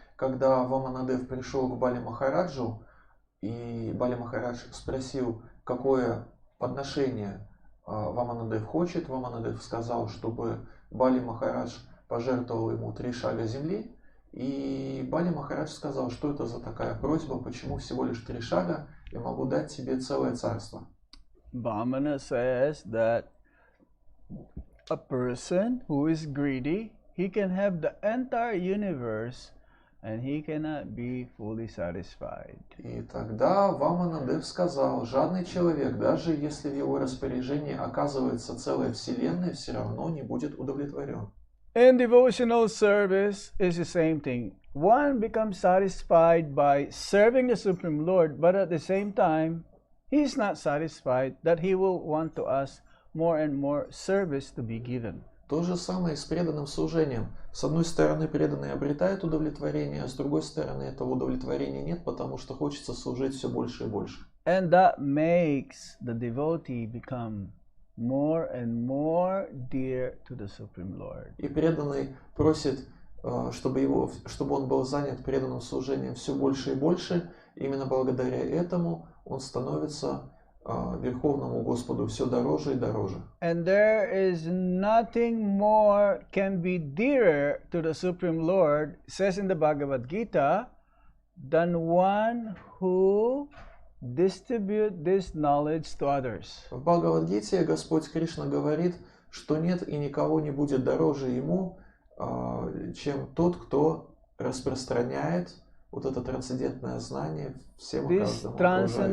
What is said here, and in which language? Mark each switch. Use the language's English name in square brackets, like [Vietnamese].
[Russian] Когда Ваманадев пришел к Бали Махараджу, и Бали Махарадж спросил, какое подношение Ваманадев хочет, Ваманадев сказал, чтобы Бали Махарадж пожертвовал ему 3 шага земли, и Бали Махарадж сказал, что это за такая просьба, почему всего лишь 3 шага, я могу дать тебе целое царство. [English] Vamana says that a person who is greedy, he can have the entire universe and he cannot be fully satisfied. [Russian] И тогда Ваманадев сказал, жадный человек, даже если в его распоряжении оказывается целая вселенная, все равно не будет удовлетворен. [English] In devotional service is the same thing. One becomes satisfied by serving the Supreme Lord, but at the same time, he is not satisfied that he will want to ask more and more service to be given. [Russian] То же самое и с преданным служением. С одной стороны, преданный обретает удовлетворение, а с другой стороны, этого удовлетворения нет, потому что хочется служить все больше и больше. [English] And that makes the devotee become more and more dear to the Supreme Lord. [Russian] И преданный просит, чтобы он был занят преданным служением все больше и больше. Именно благодаря этому он становится Верховному Господу все дороже и дороже. [English] And there is nothing more can be dearer to the Supreme Lord, says in the Bhagavad Gita, than one who distribute this knowledge to others. [Russian] В Бхагавад-гите Господь Кришна говорит, что нет и никого не будет дороже ему, чем тот, кто распространяет вот это трансцендентное знание всем и каждому окружающему.